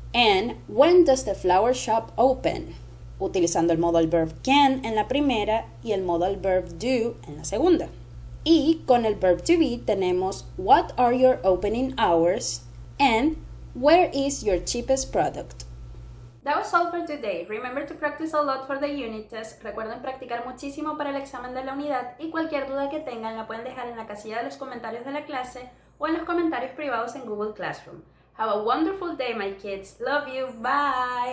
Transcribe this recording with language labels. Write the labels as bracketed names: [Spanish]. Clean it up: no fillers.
[English] And When does the flower shop open? [Spanish] Utilizando el modal verb can en la primera y el modal verb do en la segunda. Y con el verb to be tenemos [English] What are your opening hours? And Where is your cheapest product? That was all for today. Remember to practice a lot for the unit test. [Spanish] Recuerden practicar muchísimo para el examen de la unidad y cualquier duda que tengan la pueden dejar en la casilla de los comentarios de la clase o en los comentarios privados en Google Classroom. [English] Have a wonderful day, my kids. Love you. Bye.